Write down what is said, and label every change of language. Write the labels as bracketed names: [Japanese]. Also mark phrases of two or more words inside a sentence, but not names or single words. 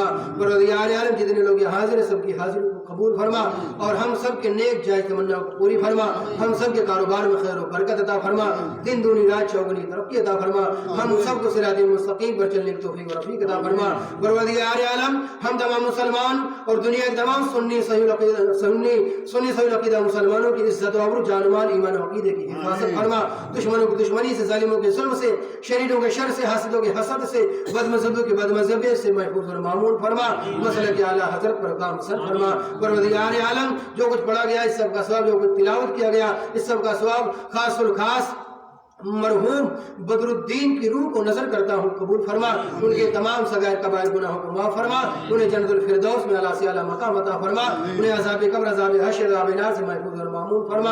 [Urdu] پروردگار عالم جتنے لوگ یہاں حاضر ہیں سب کی حاضری کو قبول فرما اور ہم سب کے نیک جائز تمنا کو پوری فرما، ہم سب کے کاروبار میں خیر و برکت عطا فرما، دن دونی رات چوگنی ترقی عطا فرما، ہم سب کو صراط مستقیم پر چلنے کی توفیق و رفیق عطا فرما۔ پروردگار عالم ہم تمام مسلمان اور دنیا کے تمام سنی صحیح العقیدہ مسلمانوں کی عزت و عبرو جان و مال ایمان و عقیدے کی حفاظت فرما، دشمنوں کی دشمنی سے، ظالموں کے ظلم سے، شریروں کے شر سے، حاسدوں کے حسد سے، بد مذہبوں کے بد مذہبی سے محفوظ اور معمول فرما، مسلک اعلیٰ حضرت پر کام سر فرما۔ پروردگار عالم جو کچھ پڑھا گیا اس سب کا ثواب، جو کچھ تلاوت کیا گیا اس سب کا ثواب خاص الخاص مرحوم بدر الدین کی روح کو نظر کرتا ہوں قبول فرما، ان کے تمام صغائر کبائر گناہوں کو معاف فرما، انہیں جنت الفردوس میں اعلیٰ سے اعلیٰ مقام عطا فرما، انہیں عذاب قبر عذاب حشر عذاب نار سے محفوظ اور معمول فرما۔